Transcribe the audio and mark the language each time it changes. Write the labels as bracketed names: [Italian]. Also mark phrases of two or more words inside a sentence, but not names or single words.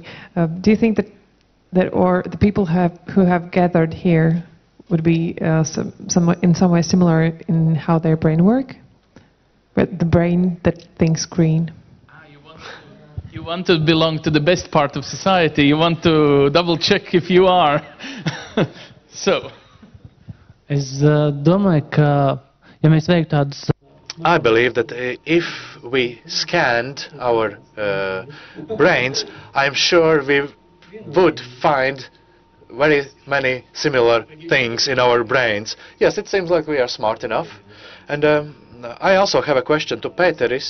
[English] Do you think that or the people who have gathered here would be in some way similar in how their brain work? But the brain that thinks green. You want to belong to the best part of society. You want to double check if you are. So. [Latvian] Es domāju, ka, ja mēs veiktu tādus [English] I believe that if we scanned our brains, I'm sure we would find very many similar things in our brains. Yes, it seems like we are smart enough. And I also have a question to Pēteris.